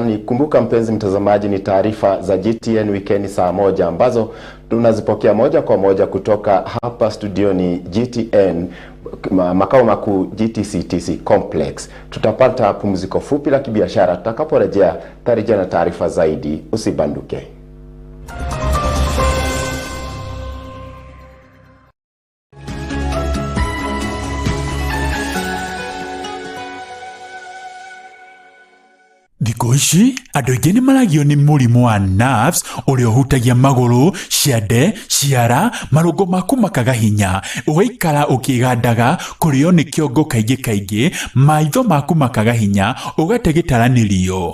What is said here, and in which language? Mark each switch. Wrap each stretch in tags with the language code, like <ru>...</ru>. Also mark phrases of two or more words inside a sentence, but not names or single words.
<sw>Nikumbuka mpenzi mtazamaji, ni taarifa za GTN Weekend saa moja ambazo tunazipokea moja kwa moja kutoka hapa studioni GTN makao makuu GTCTC Complex. Tutapata pumziko fupi la kibiashara, tutakaporejea tarejea na taarifa zaidi. Usibanduke.</sw> <ki>Thikũ ici andũ aingĩ nĩ maragio nĩ mũrimũ wa nerves ũrĩa ũhutagia magũrũ, ciande, ciara, marũngo maku makaga hinya, ũgaikara ũkĩgandaga, kũrĩo nĩ kĩongo kaingĩ, maitho maku makaga hinya, ũgate gĩtaranĩrio.</ki>